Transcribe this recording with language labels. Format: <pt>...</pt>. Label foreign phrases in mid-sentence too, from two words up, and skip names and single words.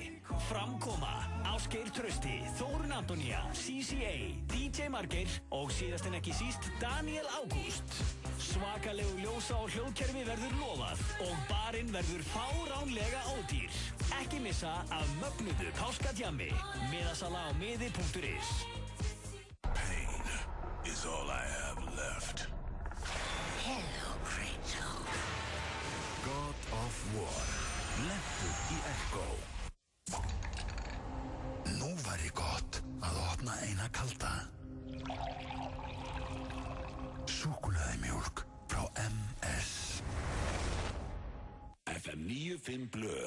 <is>Framkoma Ásgeir Trausti, Þórunn Antonía, CCA, DJ Margeir og síðast en ekki síst Daniel Ágúst. Svakalegu ljósa og hljóðkerfi verður lofað og barinn verður fáránlega ódýr. Ekki missa af mögnuðu páskadjammi. Miðasala á miði.is.</is> <en>Pain is all I have left. Hello, Rachel. God of War.</en> <is>Lentur í Echo. Nú væri gott að opna eina kalda. Súkkulaði mjólk frá MS. FM 95 Blö.</is>